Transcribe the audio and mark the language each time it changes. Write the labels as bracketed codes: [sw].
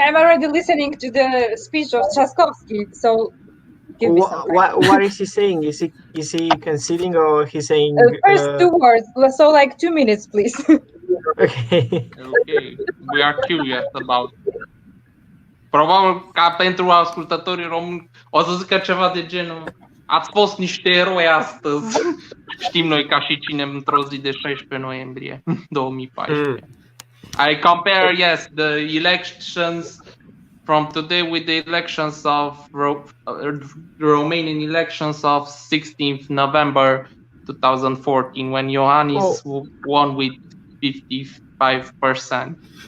[en] I'm already listening to the speech of Trzaskowski, so give me some time. What is he saying? Is he conceding, or he's saying? First 2 words, so like 2 minutes, please. Okay. Okay, we are curious about. [ro] Probabil ca pentru ascultătorii români o să zică ceva de genul: ați fost niște eroi astăzi. Știm noi ca și cine într-o zi de 16 noiembrie 2014. [en] I compare, yes, the elections from today with the elections of the Romanian elections of 16th November 2014, when Iohannis won with 55%.